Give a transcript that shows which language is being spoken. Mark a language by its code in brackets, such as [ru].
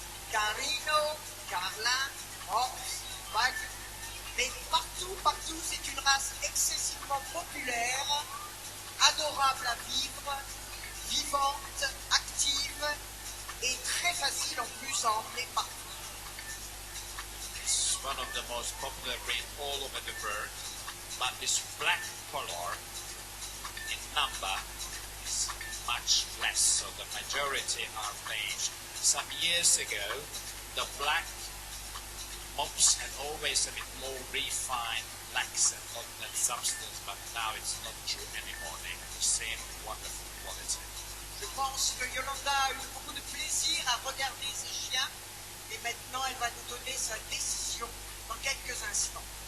[fr] Carino, Carlin, Mops, Bag. Mais partout, c'est une race excessivement populaire, adorable à vivre, vivante, active et très facile en plus à emmener partout. [en] It's one of the most popular breeds all over the world, but this black color in number is much less, so the majority are beige. Some years ago, the black mops had always a bit more refined blacks and not that substance, but now it's not true anymore. They have the same wonderful quality. [fr] Je pense que Yolanda a eu beaucoup de plaisir à regarder ces chiens et maintenant elle va nous donner sa décision dans quelques instants.